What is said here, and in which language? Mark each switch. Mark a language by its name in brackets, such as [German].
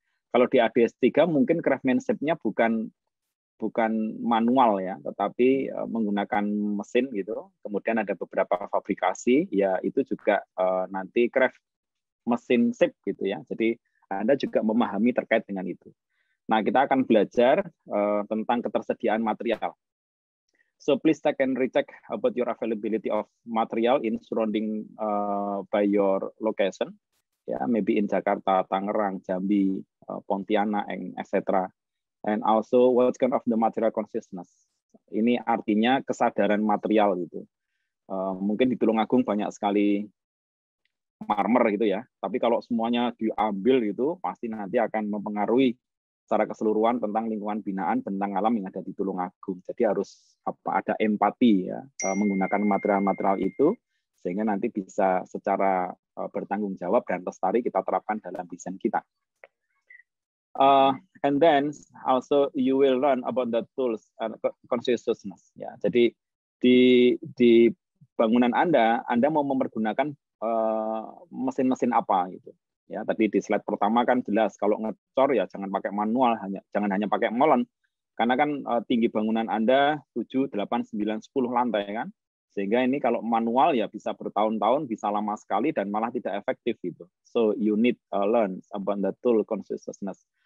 [Indonesian] Kalau di ADS3 mungkin craftsmanship-nya bukan manual ya, tetapi menggunakan mesin gitu. Kemudian ada beberapa fabrikasi, ya itu juga nanti craft mesin ship gitu ya. Jadi Anda juga memahami terkait dengan itu. Nah, kita akan belajar tentang ketersediaan material. [English] So please check and recheck about your availability of material in surrounding by your location. Ya, maybe in Jakarta, Tangerang, Jambi, Pontianak, etc. And also what kind of the material consciousness. [Indonesian] Ini artinya kesadaran material gitu. Mungkin di Tulungagung banyak sekali marmer gitu ya. Tapi kalau semuanya diambil gitu, pasti nanti akan mempengaruhi secara keseluruhan tentang lingkungan binaan bentang alam yang ada di Tulungagung. Jadi harus ada empati ya, menggunakan material-material itu sehingga nanti bisa secara bertanggung jawab dan lestari kita terapkan dalam desain kita. [English] And then also you will learn about the tools and consciousness. [Indonesian] Ya, jadi di bangunan Anda mau mempergunakan mesin-mesin apa gitu. Ya, tadi di slide pertama kan jelas kalau ngecor ya jangan pakai manual, jangan hanya pakai molen. Karena kan tinggi bangunan Anda 7, 8, 9, 10 lantai kan. Sehingga ini kalau manual ya bisa bertahun-tahun, bisa lama sekali dan malah tidak efektif gitu. [English] So you need learn about the tool consciousness.